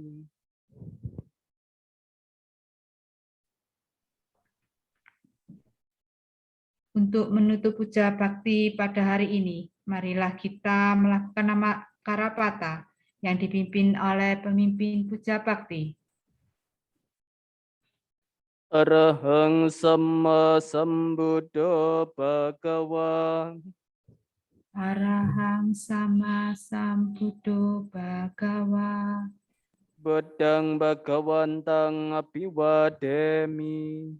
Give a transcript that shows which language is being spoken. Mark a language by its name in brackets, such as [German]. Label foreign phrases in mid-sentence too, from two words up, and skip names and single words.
[Indonesian] Untuk menutup puja bakti pada hari ini, marilah kita melakukan [Pali] nama Karapata [Indonesian] yang dipimpin oleh pemimpin puja bakti. [Pali] Arahang Sama Sambuddho Bhagava. Arahang Sama Sambuddho Bhagava. Buddhang Bhagawantang Abhiwademi.